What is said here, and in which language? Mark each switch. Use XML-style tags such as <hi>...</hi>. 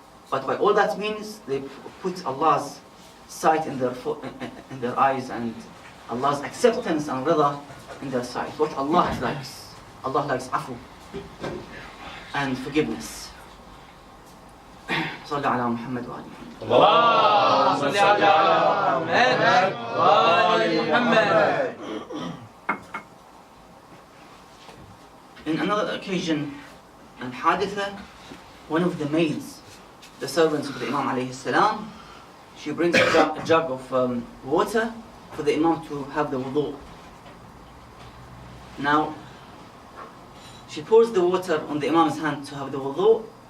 <en>But by all that means, they put Allah's sight in their eyes and Allah's acceptance and rida in their sight. What Allah likes. Allah likes afu and forgiveness.</en> <ar>صلى على محمد وآل محمد. اللهم صل على محمد وآل محمد.</ar> <en>In another occasion, and haditha, one of the maids, the servants of the Imam alayhi salam, she brings a jug of water for the Imam to have the wudu. Now, she pours the water on the Imam's hand to have the wudu.</en>